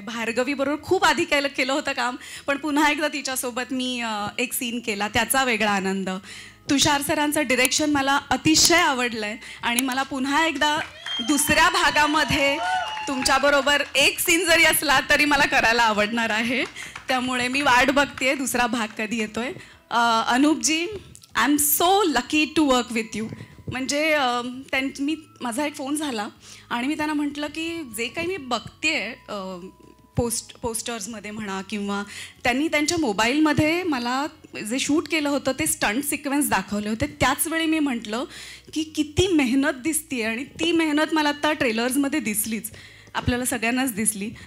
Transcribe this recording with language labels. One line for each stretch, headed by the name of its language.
Marathi: भार्गवीबरोबर खूप आधी केलं होतं काम, पण पुन्हा एकदा तिच्यासोबत मी एक सीन केला, त्याचा वेगळा आनंद. तुषार सरांचं डिरेक्शन मला अतिशय आवडलं आहे आणि मला पुन्हा एकदा दुसऱ्या भागामध्ये तुमच्याबरोबर एक सीन जरी असला तरी मला करायला आवडणार आहे. त्यामुळे मी वाट बघतेय दुसरा भाग कधी येतोय.
English: Anup ji, I am so lucky to work with you.
Marathi: म्हणजे माझा एक फोन झाला आणि मी त्यांना म्हटलं की जे काही मी बघतेय पोस्टर्समध्ये म्हणा किंवा त्यांनी त्यांच्या मोबाईलमध्ये मला जे शूट केलं होतं ते स्टंट सिक्वेन्स दाखवले होते. त्याच वेळी मी म्हटलं की किती मेहनत दिसते आणि ती मेहनत मला आता ट्रेलर्समध्ये दिसलीच, आपल्याला सगळ्यांनाच दिसली.